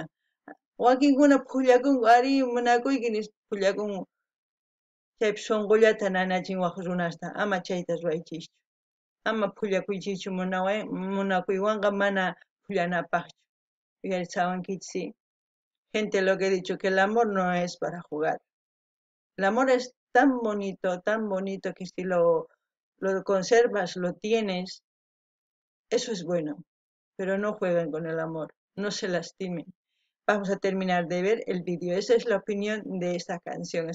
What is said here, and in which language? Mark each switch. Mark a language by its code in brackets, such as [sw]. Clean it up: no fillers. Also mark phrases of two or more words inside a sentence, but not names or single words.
[qu] wakinkuna pukllakunku ari munakuyki nispa pukllakunku chaypi sunqullata nanachin waq runasta ama chayta ruwaychischu ama pukllakuychichu munakuywanqa mana pukllanapaqchu uyarisawankichis [es] gente lo que he dicho que el amor no es para jugar el amor es tan bonito que si lo conservas, lo tienes, eso es bueno, pero no jueguen con el amor, no se lastimen. Vamos a terminar de ver el vídeo. Esa es la opinión de esta canción.